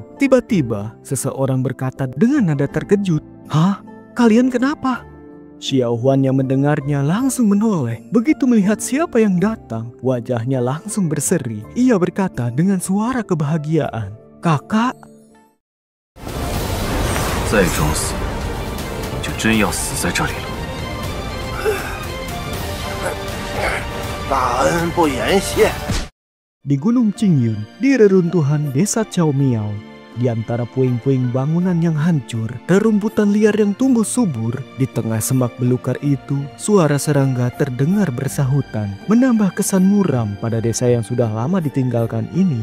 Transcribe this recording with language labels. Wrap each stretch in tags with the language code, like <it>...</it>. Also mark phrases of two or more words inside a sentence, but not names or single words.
<id>Tiba-tiba, seseorang berkata dengan nada terkejut, "Hah? Kalian kenapa?" Xiao Huan yang mendengarnya langsung menoleh. Begitu melihat siapa yang datang, wajahnya langsung berseri. Ia berkata dengan suara kebahagiaan, "Kakak."</id> <zh>再装死，就真要死在这里了。大恩不言谢。</zh> <id>Di Gunung Qingyun, di reruntuhan desa Chao Miao, di antara puing-puing bangunan yang hancur, rerumputan liar yang tumbuh subur, di tengah semak belukar itu, suara serangga terdengar bersahutan, menambah kesan muram pada desa yang sudah lama ditinggalkan ini.</id>